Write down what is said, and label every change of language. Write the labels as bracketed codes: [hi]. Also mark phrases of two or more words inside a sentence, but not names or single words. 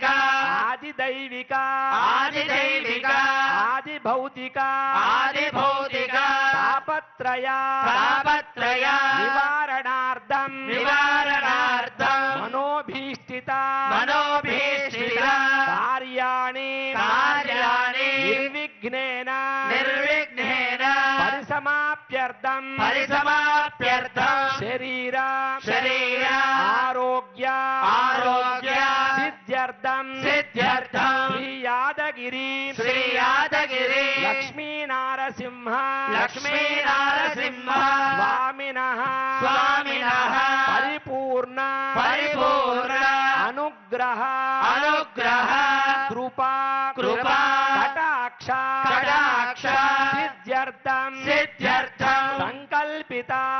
[sa] आदिदैविक आदिदैविक आदिभौतिक आदिभौतिक तापत्रय तापत्रय निवारणार्थं निवारणार्थं मनोभीष्टित मनोभीष्टित कार्याणि कार्याणि निर्विघ्नेन निर्विघ्नेन परिसमाप्यर्थं परिसमाप्यर्थं शरीर शरीर आरोग्य आरोग्य सिद्ध्यर्थं सिद्ध्यर्थं श्री यादगिरि యాదగిరి లక్ష్మీ నారసింహ స్వామినః పరిపూర్ణ అనుగ్రహ కృపా కటాక్ష సిద్ధ్యర్థం సంకల్పిత